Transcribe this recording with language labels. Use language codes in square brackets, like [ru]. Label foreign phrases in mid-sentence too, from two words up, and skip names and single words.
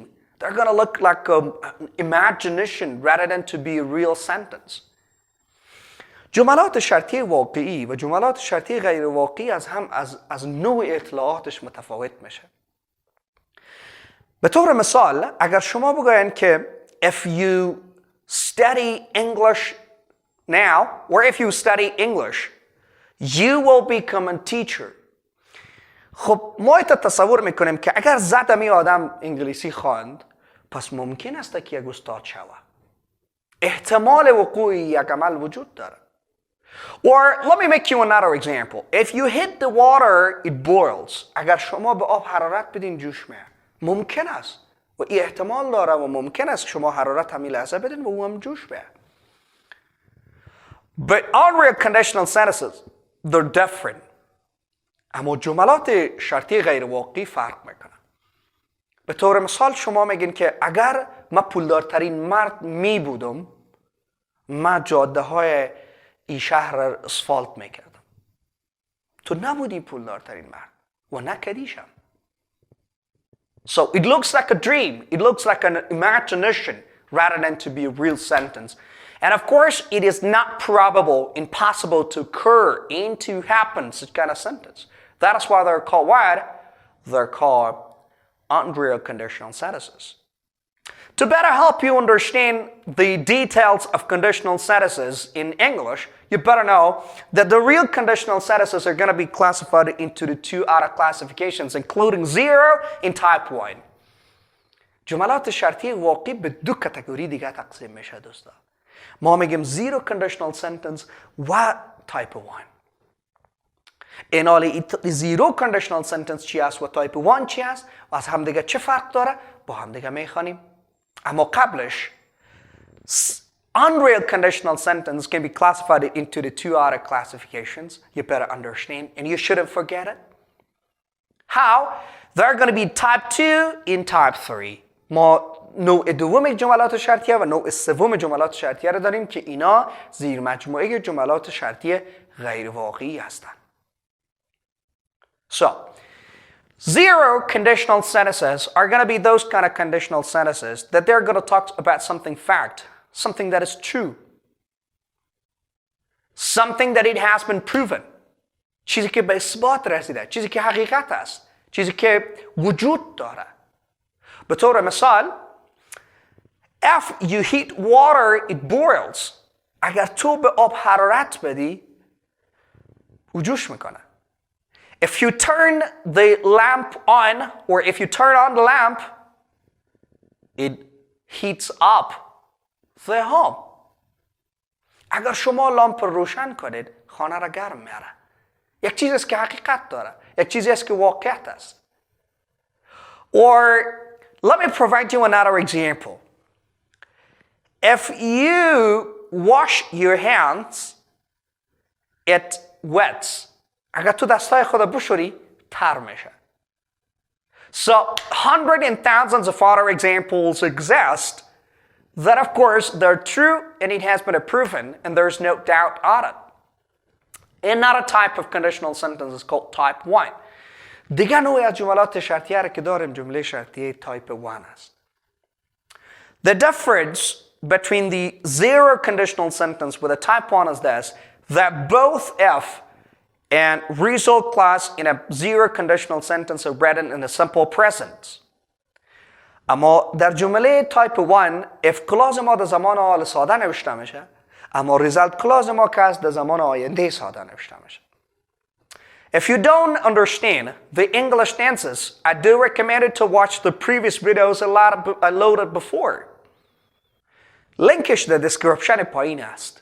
[en] They're going to look like an imagination rather than to be a real sentence. [fa] جملات شرطی واقعی و جملات شرطی غیر واقعی از نوع اطلاعاتش متفاوت میشه. به طور مثال اگر شما بگوین که [en] if you study English now or if you study English you will become a teacher. [fa] خب ما ایتا تصور میکنیم که اگر زدمی آدم انگلیسی خواند پس ممکن است که یک استاد شوه. احتمال وقوع یک عمل وجود داره. [en] Or let me make you another example. If you hit the water, it boils. [fa] اگر شما به آب حرارت بدین جوش میاد. ممکن است و این احتمال داره و ممکن است شما حرارت همین لحظه بدین و او هم جوش بیاد. [en] But unreal conditional sentences, they're different. [fa] اما جملات شرطی غیر واقعی فرق میکنن. به طور مثال شما میگین که اگر من پولدارترین مرد می بودم من جاده های این شهر را اسفالت میکردم. تو نبودی پولدارترین مرد و نکدیشم. [en] So it looks like a dream. It looks like an imagination rather than to be a real sentence. And of course, it is not probable, impossible to occur, and to happen, such kind of sentence. That is why they're called what? They're called unreal conditional sentences. To better help you understand the details of conditional sentences in English, you better know that the real conditional sentences are going to be classified into the two other classifications, including zero and type 1. [fa] جملات شرطی واقعی به دو کاتگوری دیگه تقسیم میشه دوستا. ما میگیم [en] zero conditional sentence [fa] و type 1. این حال [en] zero conditional sentence [fa] چی است و type 1 چی است و از هم دیگه چه فرق داره با هم دیگه میخوانیم. اما قبلش [en] unreal conditional sentence can be classified into the two other classifications. You better understand and you shouldn't forget it. How? They're going to be type 2 and type 3. [fa] ما نوع دوم جملات شرطیه و نوع سوم جملات شرطیه رو داریم که اینا زیر مجموعه جملات شرطی غیر واقعی هستند. [en] So, zero conditional sentences are going to be those kind of conditional sentences that they're going to talk about something fact, something that is true, something that it has been proven. [fa] چیزی که به اثبات رسیده، چیزی که حقیقت است، چیزی که وجود داره. به طور مثال [en] if you heat water it boils. [fa] اگر تو به آب حرارت بدی او جوش میکنه. [en] If you turn the lamp on or if you turn on the lamp it heats up the home. [fa] اگر شما لامپ روشن کنید خانه را گرم میاره. یک چیزی است که حقیقت داره، یک چیزی است که واقعیت است. [en] Or let me provide you another example. If you wash your hands, it wets. [fa] اگر تو دستای خود بشوری تر میشه. [en] So hundreds and thousands of other examples exist that of course they're true and it has been proven and there's no doubt on it. Another type of conditional sentence is called type 1. [fa] دیگه نوعی از جملات شرطیه را که داریم جمله شرطیه type 1 است. [en] The difference between the zero conditional sentence with a type 1 is this, that both if and result clause in a zero conditional sentence are written in the simple present. [fa] اما در جمله type 1 [en] if clause [fa] ما در زمان حال ساده نوشته میشه اما [en] result clause [fa] ما که از در زمان آینده ساده نوشته میشه. [en] If you don't understand the English tenses, I do recommend you to watch the previous videos I loaded before. [fa] لینکش در description پایین است.